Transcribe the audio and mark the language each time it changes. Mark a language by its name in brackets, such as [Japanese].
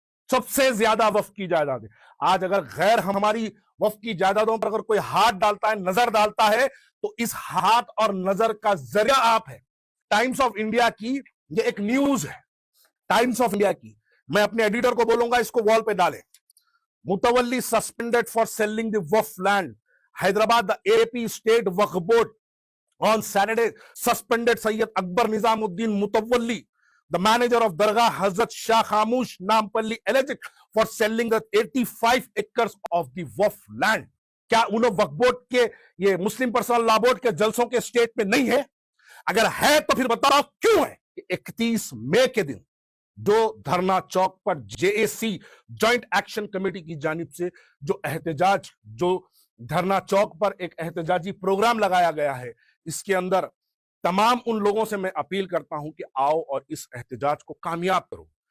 [Hindi] सबसे ज्यादा वक्फ की जायदादें। आज अगर गैर हमारी वक्फ की जायदादों पर अगर कोई हाथ डालता है, नजर डालता है, तो इस हाथ और नजर का जरिया आप है। टाइम्स ऑफ इंडिया की ये एक न्यूज है, टाइम्स ऑफ इंडिया की। मैं अपने एडिटर को बोलूंगा इसको वॉल पे डालें। [English] Mutawalli suspended for selling the waqf land, Hyderabad the AP state waqf board on Saturday suspended Sayyid Akbar Nizamuddin Mutawalli, the manager of Dargah Hazrat Shah Khamush Nampalli, alleged for selling the 85 acres of the waqf land। [Hindi] क्या उन्हें वक्फ board के, ये मुस्लिम personal law board के जलसों के state पे नहीं है? अगर है तो फिर बताओ क्यों है? 31 मई के दिन जो धरना चौक पर जेएसी जॉइंट एक्शन कमेटी की जानिब से जो एहतजाज, जो धरना चौक पर एक एहतजाजी प्रोग्राम लगाया गया है, इसके अंदर तमाम उन लोगों से मैं अपील करता हूं कि आओ और इस एहतजाज को कामयाब करो।